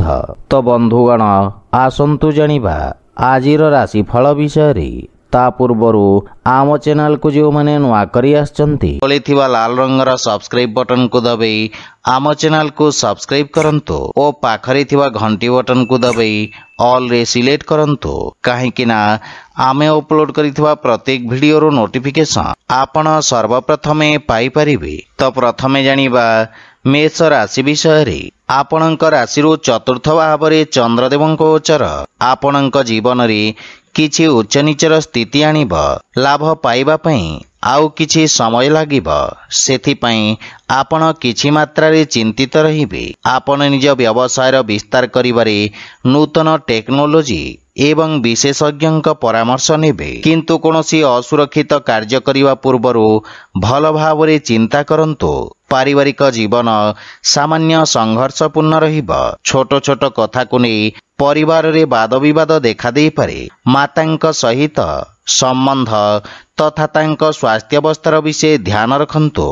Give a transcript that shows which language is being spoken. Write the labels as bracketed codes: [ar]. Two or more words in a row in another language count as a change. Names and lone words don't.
[or] ତୋ ବନ୍ଧୁଗଣ ଆସନ୍ତୁ ଜାଣିବା ଆଜିର ରାଶିଫଳ ବିଷୟ ରେ। ତା ପୂର୍ବରୁ ଆମ ଚ୍ୟାନେଲ କୁ ଯୋ ମାନେ ନୂଆ କରି ଆଛନ୍ତି ବୋଲିଥିବା ଲାଲ ରଙ୍ଗର [en] subscribe button [or] କୁ ଦବାଇ ଆମ ଚ୍ୟାନେଲ କୁ ସବସ୍କ୍ରାଇବ କରନ୍ତୁ ଓ ପାଖରେ ଥିବା ଘଣ୍ଟି ବଟନ କୁ ଦବାଇ ଅଲ ରେ ସିଲେକ୍ଟ କରନ୍ତୁ କାହିଁକି ନା ଆମେ ଅପଲୋଡ କରିଥିବା ପ୍ରତ୍ୟେକ ଭିଡିଓ ର ନୋଟିଫିକେସନ ଆପଣ ସର୍ବପ୍ରଥମେ ପାଇ ପାରିବେ। ତୋ ପ୍ରଥମେ ଜାଣିବା ମେଷ ରାଶି ବିଷୟ ରେ। ଆପଣଙ୍କ ରାଶି ଚତୁର୍ଥ ଭାବ ମେଁ ଚନ୍ଦ୍ରଦେବ ଗୋଚର ଆପଣଙ୍କ ଜୀବନ ରେ କିଛି ଉଚ୍ଚ ନୀଚର ସ୍ଥିତି ଆଣିବ। ଲାଭ ପାଇବା ପାଇଁ ଆଉ କିଛି ସମୟ ଲାଗିବ। ସେଥିପାଇଁ ଆପଣ କିଛି ମାତ୍ରା ରେ ଚିନ୍ତିତ ରହିବେ। ଆପଣ ନିଜ ବ୍ୟବସାୟର ବିସ୍ତାର କରିବାରେ ନୂତନ ଟେକ୍ନୋଲୋଜି ଏବଂ ବିଶେଷଜ୍ଞ ପରାମର୍ଶ ନେବେ। କିନ୍ତୁ କୌଣସି ଅସୁରକ୍ଷିତ କାର୍ଯ୍ୟ କରିବା ପୂର୍ବରୁ ଭଲ ଭାବରେ ଚିନ୍ତା କରନ୍ତୁ। ପାରିବାରିକ ଜୀବନ ସାମାନ୍ୟ ସଂଘର୍ଷପୂର୍ଣ୍ଣ ରହିବ। ଛୋଟ ଛୋଟ କଥା କୁ ନେଇ ପରିବାର ରେ ବାଦ ବିବାଦ ଦେଖା ଦେଇ ପାରେ। ମାଆଙ୍କ ସହିତ ସମ୍ପର୍କ ତଥା ତାଙ୍କ ସ୍ୱାସ୍ଥ୍ୟାବସ୍ଥାର ବିଷୟ ଧ୍ୟାନ ରଖନ୍ତୁ।